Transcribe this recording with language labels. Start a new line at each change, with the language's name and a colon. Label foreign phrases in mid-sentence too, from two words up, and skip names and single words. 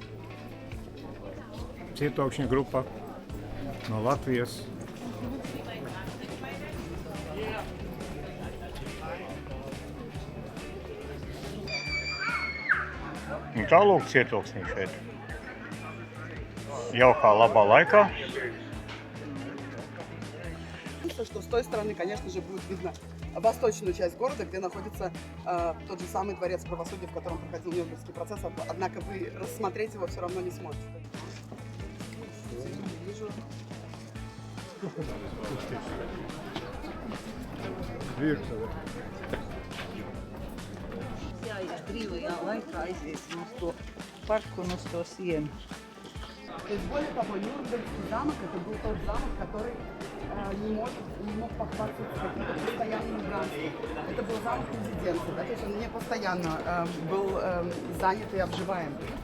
Latvian: Cietokšņa grupa no Latvijas. Un tālūk cietoksnī šeit. Jaukā labā laikā.
Russian: Что с той стороны, конечно же, будет видно восточную часть города, где находится тот же самый дворец правосудия, в котором проходил Нюрнбергский процесс, однако вы рассмотреть его все равно не сможете.
Latvian: Brīvajā laikā aiziesim uz to parku un uz to sienu.
Russian: То есть, более того, Нюрнбергский замок это был тот замок, который не мог похвастаться каким-то постоянным гражданством. Это был замок резиденции, да, то есть он не постоянно был занят и обживаем.